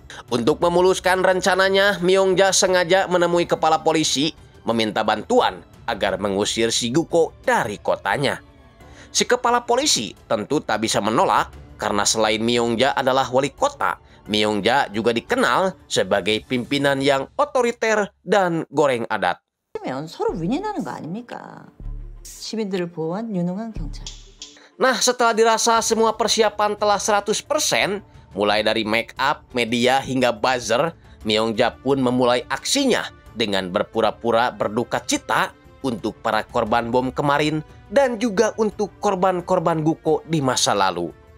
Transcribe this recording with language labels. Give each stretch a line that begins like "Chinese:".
Indonesian: Untuk memuluskan rencananya, Myongja sengaja menemui kepala polisi meminta bantuan agar mengusir si Guko dari kotanya. Si kepala polisi tentu tak bisa menolak karena selain Myongja adalah wali kota, Myongja juga dikenal sebagai pimpinan yang otoriter dan goreng adat.
Korean: 서로 윈윈하는 거 아닙니까? 시민들을 보호한 유능한 경찰.
Indonesian: Nah, setelah dirasa semua persiapan telah 100%, mulai dari make up, media hingga buzzer, Myongja pun memulai aksinya dengan berpura-pura berduka cita untuk para korban bom kemarin dan juga untuk korban-korban Guko di masa lalu.